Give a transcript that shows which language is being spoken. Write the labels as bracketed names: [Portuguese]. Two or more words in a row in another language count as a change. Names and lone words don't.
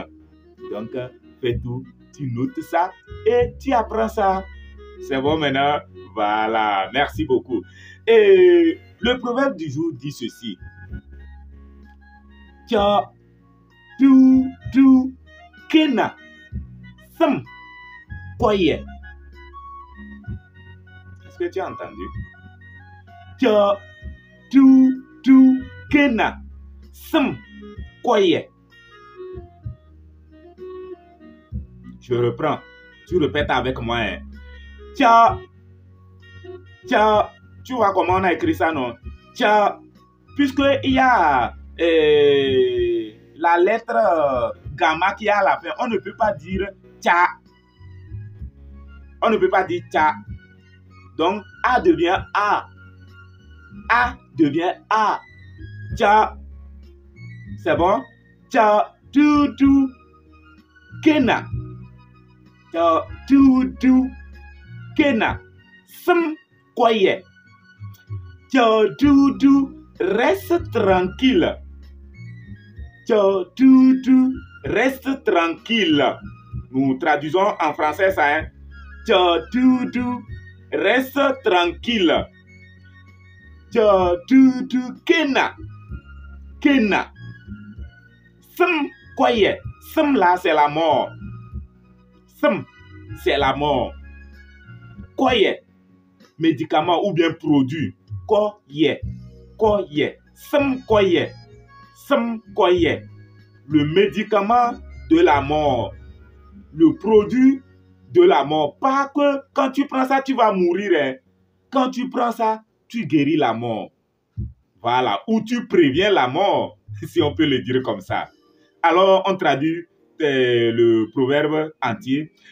[French] Donc, fais tout, tu notes ça et tu apprends ça. C'est bon maintenant? Voilà. Merci beaucoup. Et le proverbe du jour dit ceci. Tcha, tu, kena, sam, koye. Est-ce que tu as entendu? Tcha, tu, kena, sam, koye. Je reprends. Tu répètes avec moi. Tcha, tu vois comment on a écrit ça, non? Tcha, puisque il y a la lettre gamma qui est à la fin, on ne peut pas dire tcha. On ne peut pas dire tcha. Donc, A devient A. A devient A. Tcha. C'est bon? Tcha, tu, kena. Tcha, tu, kena. Sam, koye. Tcha, tu, reste tranquille. Tcha, tu, reste tranquille. Nous traduisons en français ça, hein? Tcha, tu, reste tranquille. Tcha, tu, kena. Kena. Sam, koye. Sam là, c'est la mort. Sam, c'est la mort. Koye, médicament ou bien produit. Koye, koye. Sam, koye. Sam, koye. Le médicament de la mort. Le produit de la mort. Pas que quand tu prends ça, tu vas mourir. Hein. Quand tu prends ça, tu guéris la mort. Voilà. Ou tu préviens la mort. si on peut le dire comme ça. Alors, on traduit le proverbe entier.